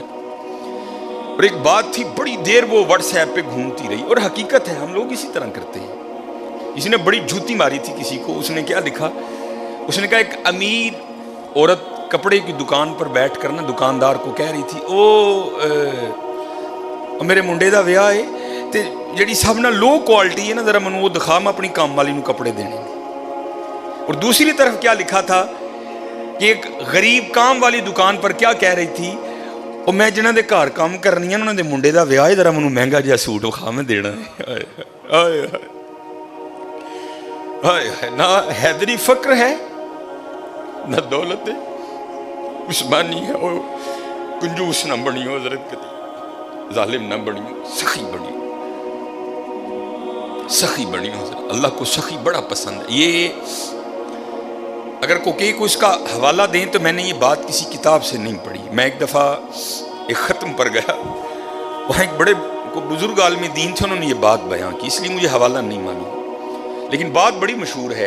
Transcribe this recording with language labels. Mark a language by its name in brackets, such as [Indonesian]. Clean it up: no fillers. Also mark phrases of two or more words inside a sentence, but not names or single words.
[Urdu] اور ایک بات تھی بڑی دیر وہ واٹس ایپ پہ گھومتی رہی، اور حقیقت ہے ہم لوگ اسی طرح کرتے ہیں. کسی نے بڑی جھوتی ماری تھی کسی کو. اس نے کیا لکھا؟ اس نے کہا ایک امیر عورت کپڑے کی دکان پر بیٹھ کر نا دکاندار کو کہہ رہی تھی [Punjabi] او میرے منڈے دا ویاہ ہے تے جڑی سب نہ لو کوالٹی ہے نا ذرا منو وہ دکھا، میں اپنی کام والی نو کپڑے دینے. [Urdu] اور دوسری طرف کیا لکھا تھا کہ ایک غریب کام والی دکان پر کیا کہہ رہی تھی [Punjabi] اور میں جنہاں دے گھر کام کرنی ہے انہاں دے منڈے دا ویاہ ہے ذرا منو مہنگا جہا سوٹ وکھا میں دینا ہے. [Urdu] آئے ہائے. نہ حیدری فقر ہے نہ دولت ہے، عثمانی ہے. [Punjabi] وہ کنجوس نہ بنیو حضرت، کدی ظالم نہ بنیو، سخی بنیو، سخی بنیو حضرت. [Urdu] اللہ کو سخی بڑا پسند ہے. یہ اگر کوئی کو اس کا حوالہ دیں تو میں نے یہ بات کسی کتاب سے نہیں پڑھی. میں ایک دفعہ ایک ختم پر گیا, وہاں ایک بڑے بزرگ عالم دین تھے, انہوں نے یہ بات بیان کی, اس لیے مجھے حوالہ نہیں معلوم, لیکن بات بڑی مشہور ہے.